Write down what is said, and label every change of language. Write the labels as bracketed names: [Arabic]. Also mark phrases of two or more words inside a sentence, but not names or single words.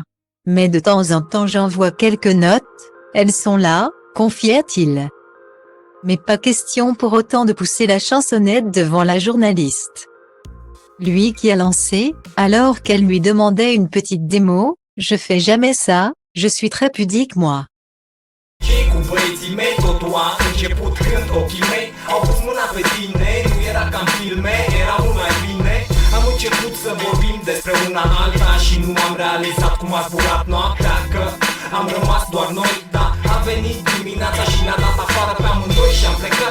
[French] Mais de temps en temps j'envoie quelques notes, elles sont là, confia-t-il. Mais pas question pour autant de pousser la chansonnette devant la journaliste. Lui qui a lancé, alors qu'elle lui demandait une petite démo, je fais jamais ça, je suis très pudique moi. [Romanian] Cu băieții mei totul a început când ochii mei au pus mâna pe tine. Nu era ca în filme, era mult mai bine. Am început să vorbim despre una alta și nu am realizat cum a zburat noaptea, că am rămas doar noi. Da, a venit dimineața și ne-a dat afară pe amândoi și am plecat.